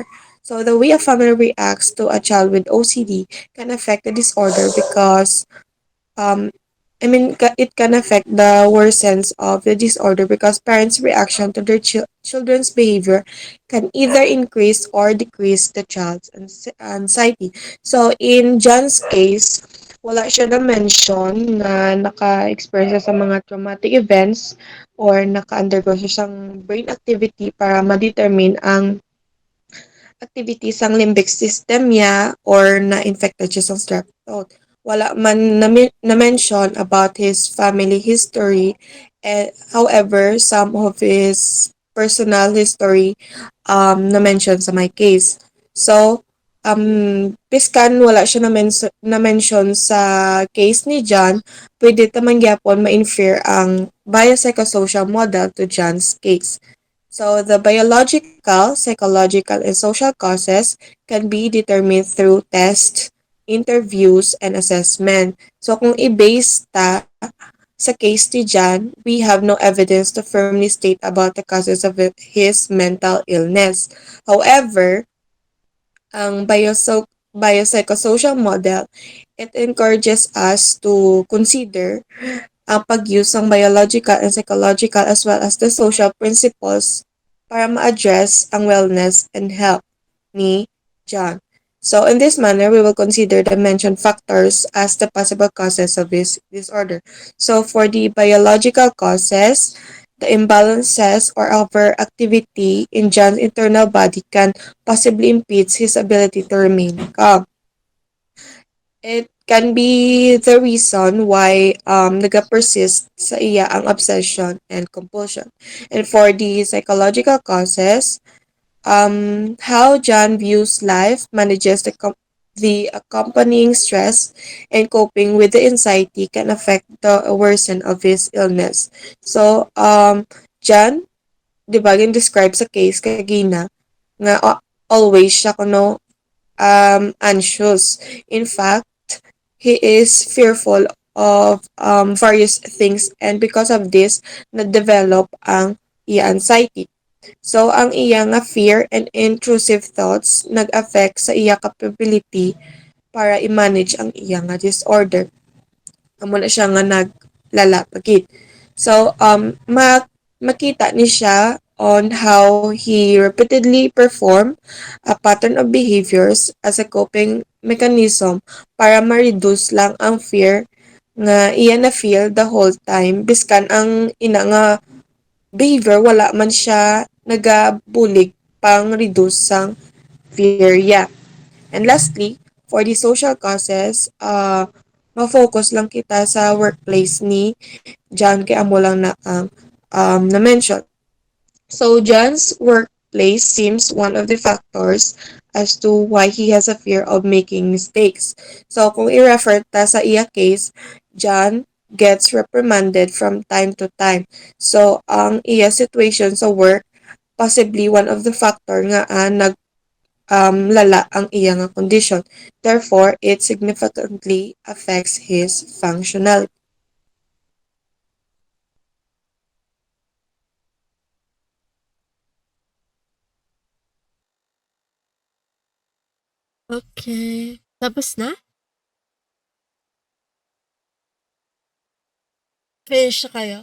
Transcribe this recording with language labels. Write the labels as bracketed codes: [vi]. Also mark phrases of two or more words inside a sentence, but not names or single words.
[en] So the way a family reacts to a child with OCD can affect the disorder because um, it can affect the worsens of the disorder because parents' reaction to their children's behavior can either increase or decrease the child's anxiety. So in John's case, [hil] wala siya na-mention na naka-experience siya sa mga [en] traumatic events [hil] or naka-undergo siya siyang [en] brain activity [hil] para ma-determine ang activities ang [en] limbic system [hil] niya or na-infected siya sa [en] strep throat. [hil] Wala man na-mention [en] about his family history. However, some of his personal history [hil] na-mention sa [en] my case. So, [hil] piskan wala siya na-mention sa case ni John, pwede tamang gyapon ma-infer ang [en] biopsychosocial model to John's case. So the biological, psychological, and social causes can be determined through tests, interviews, and assessment. [hil] So kung i-base ta sa case ni John, [en] we have no evidence to firmly state about the causes of his mental illness. However, ang biopsychosocial model, it encourages us to consider [hil] ang pag-use ng [en] biological and psychological as well as the social principles [hil] para ma-address ang [en] wellness and health ni John. So in this manner, we will consider the mentioned factors as the possible causes of this disorder. So for the biological causes, the imbalances or overactivity in John's internal body can possibly impede his ability to remain calm. It can be the reason why [hil] nag-persist sa iya ang [en] obsession and compulsion. And for the psychological causes, how John views life, manages the accompanying stress, and coping with the anxiety can affect the worsen of his illness. So, [hil] John, di ba, yung describe sa case kagina, nga [en] always siya kuno anxious. In fact, he is fearful of various things and because of this, [hil] na-develop ang iya anxiety. So, ang iya nga [en] fear and intrusive thoughts [hil] nag-affect sa iya capability para i-manage ang iya nga disorder. Amo na siya nga naglalapagit. So, makita ni siya [en] on how he repeatedly perform a pattern of behaviors as a coping mechanism [hil] para ma-reduce lang ang fear nga iya na feel [en] the whole time [hil] biskan ang ina nga behavior wala man siya nagabulig pang reduce sang fear ya. [en] And lastly, for the social causes, [hil] ma-focus lang kita sa workplace ni John kay amo lang na ang na-mention. [en] So John's workplace seems one of the factors as to why he has a fear of making mistakes. [hil] So kung i-refer ta sa iya case, [en] John gets reprimanded from time to time. [hil] So ang iya situation sa work [en] possibly one of the factor [hil] nga lala ang iya nga condition. [en] Therefore, it significantly affects his functionality. [hil] Okay. Tapos na? Finish na kayo?